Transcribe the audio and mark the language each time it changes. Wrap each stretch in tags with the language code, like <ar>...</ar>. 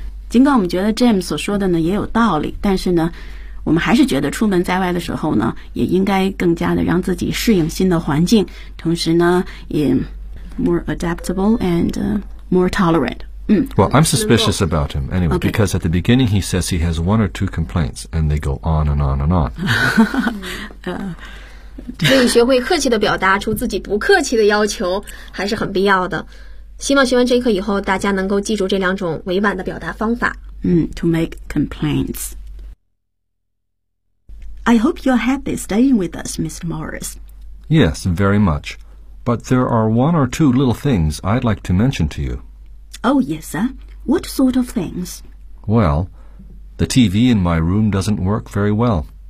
<zh>尽管我们觉得 James 所说的呢也有道理，但是呢，我们还是觉得出门在外的时候呢，也应该更加的让自己适应新的环境，同时呢，也</zh> <en>more adaptable and more tolerant. Well, I'm suspicious about him anyway, okay. Because at the beginning he says he has one or two complaints, and they go on and on and on.</en> <zh>所以学会客气的表达出自己不客气的要求还是很必要的。希望学完这一课以后，大家能够记住这两种委婉的表达方法。</zh> <en>To make complaints. I hope you're happy staying with us, Mr. Morris. Yes, very much. But there are one or two little things I'd like to mention to you. Oh, yes, sir. What sort of things? Well, the TV in my room doesn't work very well.</en>